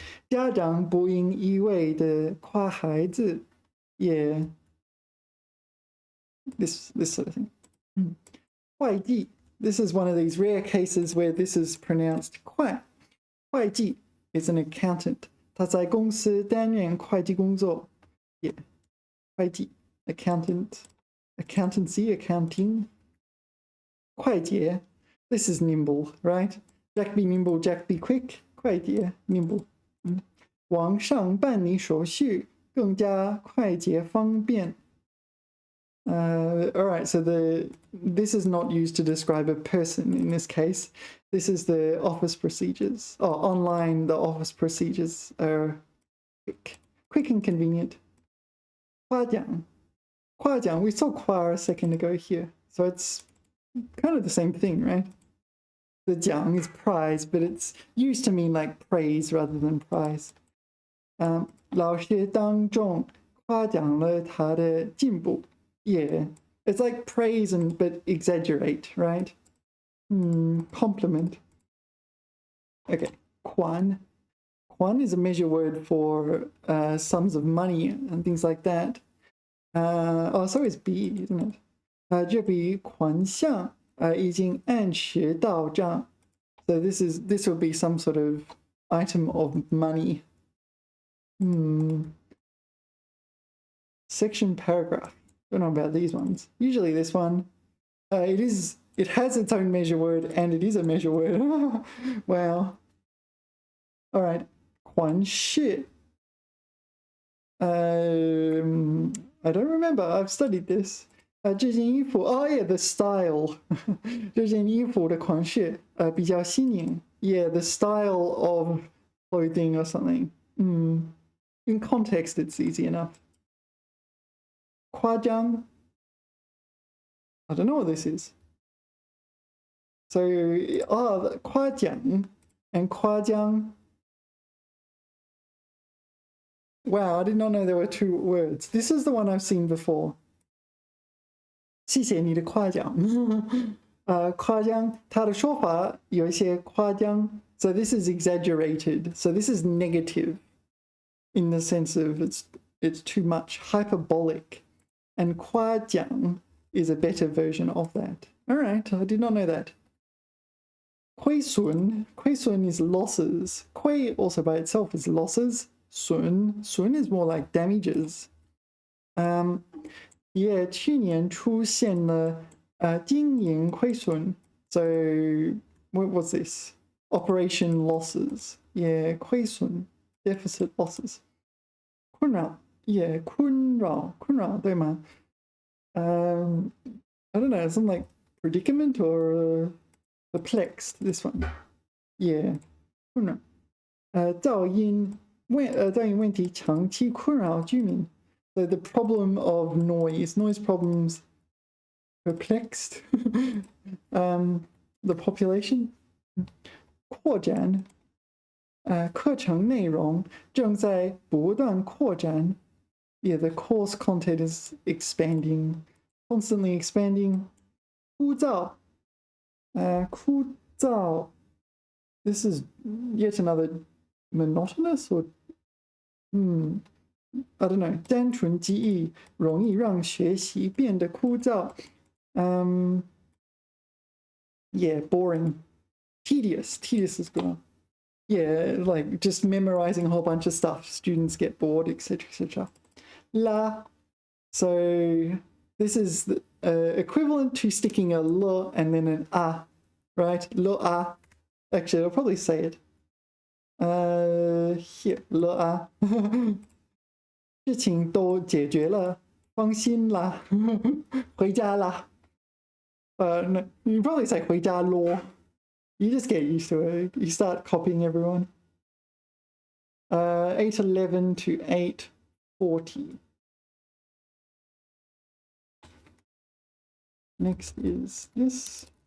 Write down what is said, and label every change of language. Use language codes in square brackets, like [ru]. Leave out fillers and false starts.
[zh] 家长不应一味地夸孩子. [en] Yeah. This sort of thing. 会计 This is one of these rare cases where this is pronounced 会计 is an accountant. [zh] 他在公司担任会计工作. [en] Yeah. 会计 accountant, accountancy, accounting. 快捷 This is nimble, right? Jack be nimble, Jack be quick. 快捷 nimble. [zh] 网上办理手续更加快捷方便. [en] All right, so this is not used to describe a person in this case. This is the office procedures. Oh, online, the office procedures are quick and convenient. 夸奖 we saw 夸 a second ago here, so it's kind of the same thing, right? The 奖 is prize, but it's used to mean like praise rather than prize. [zh] 老师当众夸奖了他的进步. [en] Yeah, it's like praise but exaggerate, right? Compliment. Okay, 款 is a measure word for sums of money and things like that. So is B, isn't it? [zh] 这笔款项已经按时到账. [en] So this will be some sort of item of money. Section paragraph. Don't know about these ones. Usually this one, it has its own measure word and it is a measure word. Wow. All right. 款式. I don't remember. I've studied this. [zh] 这件衣服 [en] Oh yeah, the style. [zh] 这件衣服的款式比较新颖. [en] Yeah, the style of clothing or something. In context, it's easy enough. 夸张 I don't know what this is. So, oh, 夸奖 and 夸奖. Wow, I did not know there were two words. This is the one I've seen before. [zh] 谢谢你的夸奖。夸奖，它的说法有一些夸张。 [en] So this is exaggerated. So this is negative in the sense of it's too much, hyperbolic. And 夸奖 is a better version of that. All right, I did not know that. 亏损 is losses. 亏 also by itself is losses. 损 is more like damages. Yeah, [zh] 去年出现了经营亏损. [en] So what was this? Operation losses. Yeah, 亏损 deficit losses. [zh] 困扰 [en] yeah, [zh] 困扰对吗? [en] I don't know, something like predicament or perplexed, this one. Yeah, [zh] 困扰噪音问题长期困扰居民. [en] So the problem of noise problems perplexed the population. [zh] 扩展课程内容正在不断扩展. [en] Yeah, the course content is expanding, constantly expanding. [zh] 枯燥枯燥. [en] This is yet another monotonous or I don't know. [zh] 单纯记忆容易让学习变得枯燥. [en] Yeah, boring. Tedious is good. Yeah, like just memorizing a whole bunch of stuff. Students get bored, etc., etc. La. So this is the, equivalent to sticking a l and then an a, right? Lo a. Actually, I'll probably say it. Here, lo a. [zh] 事情都解决了，放心啦，回家啦。 [en] No, you probably say [zh] 回家咯. [en] You just get used to it. You start copying everyone. 8:11 to 8:40. Next is this.